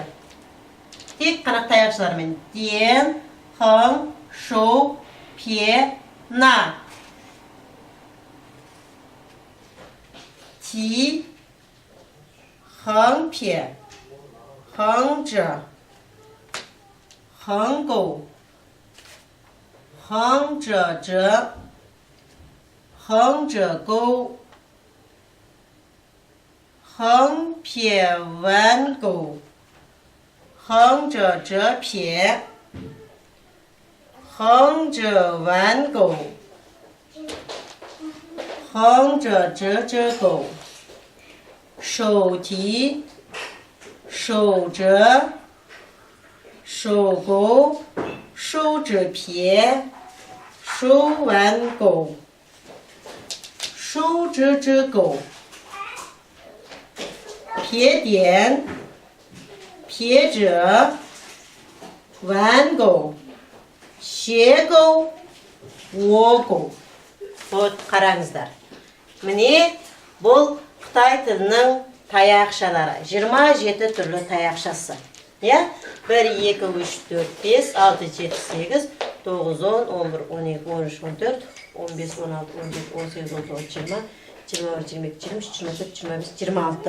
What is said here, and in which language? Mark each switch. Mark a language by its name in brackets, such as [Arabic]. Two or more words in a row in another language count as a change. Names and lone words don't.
[Kazakh] Тек қана таяқшалармен [Chinese] 点 横 竖 撇 捺. 提 横 撇 横, 折 横 钩 横 折 折, 横 折 钩 横 撇 弯 钩 横 折 折 撇 横 折 弯 钩 横 折 折 折 钩. 手提手折手钩手指撇手腕钩手指指钩撇点撇折弯钩斜钩窝钩 [Kazakh] Вот қараңыздар. Міне бұл Қытай тілінің таяқшалары. 27 түрлі таяқшасы. 1, 2, 3, 4, 5, 6, 7, 8, 9, 10, 11, 12, 13, 14, 15, 16, 17, 18, 19, 20, 21, 22, 23, 24, 25, 26.